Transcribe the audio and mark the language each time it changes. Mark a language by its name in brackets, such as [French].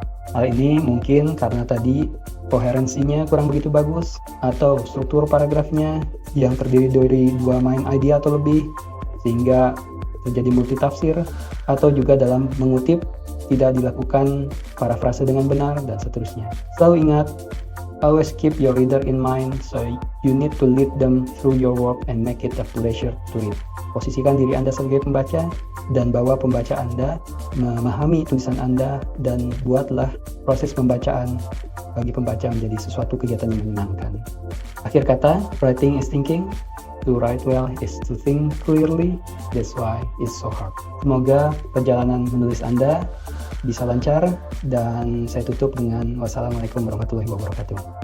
[Indonesian] Hal ini mungkin karena tadi koherensinya kurang begitu bagus, atau struktur paragrafnya yang terdiri dari dua main idea atau lebih, sehingga terjadi multitafsir, atau juga dalam mengutip tidak dilakukan parafrase dengan benar, dan seterusnya. Selalu ingat, [English] always keep your reader in mind, so you need to lead them through your work and make it a pleasure to read. [Indonesian] Posisikan diri Anda sebagai pembaca, dan bawa pembaca Anda memahami tulisan Anda, dan buatlah proses pembacaan bagi pembaca menjadi sesuatu kegiatan yang menyenangkan. Akhir kata, [English] writing is thinking. To write well is to think clearly. That's why it's so hard. [Indonesian] Semoga perjalanan menulis Anda bisa lancar, dan saya tutup dengan wassalamualaikum warahmatullahi wabarakatuh.